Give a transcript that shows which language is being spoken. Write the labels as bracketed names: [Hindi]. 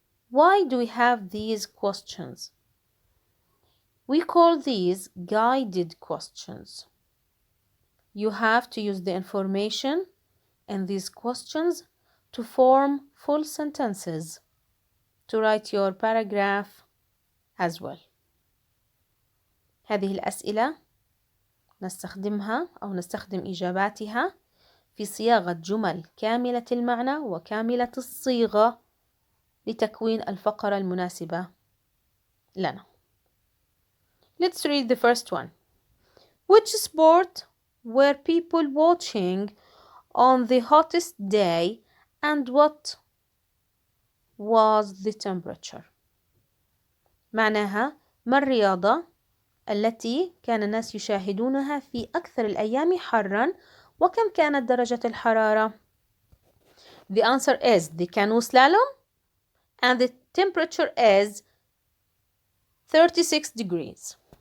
[English] Why do we have these questions? We call these guided questions. You have to use the information in these questions to form full sentences, to write your paragraph as well. [Arabic] هذه الأسئلة نستخدمها أو نستخدم إجاباتها في صياغة جمل كاملة المعنى وكاملة الصيغة لتكوين الفقرة المناسبة لنا. [English] Let's read the first one. Which sport were people watching on the hottest day and what was the temperature؟ [Arabic] معناها ما الرياضة التي كان الناس يشاهدونها في أكثر الأيام حرًا وكم كانت درجة الحرارة؟ [English] The answer is the canoe slalom and the temperature is 36 degrees.